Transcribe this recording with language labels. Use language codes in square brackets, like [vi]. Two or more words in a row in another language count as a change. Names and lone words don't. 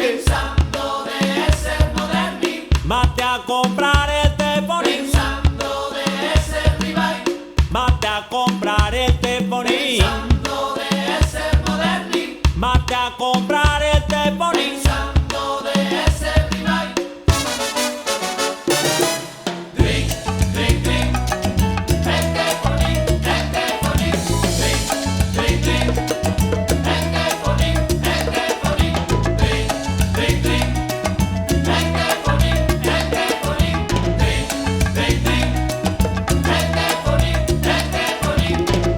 [it] pensando de essere moderni, Vatti a comprare il telefonin, pensando de essere rivali, vatti a comprare il telefonin, pensando de essere moderni, vatti a comprare il telefonin. pensando de essere rivali. [en] Drink, drink, drink, telefonin, telefonin, drink, drink, drink, telefonin, telefonin, drink, drink, drink, telefonin, telefonin, drink, drink, drink, telefonin, telefonin.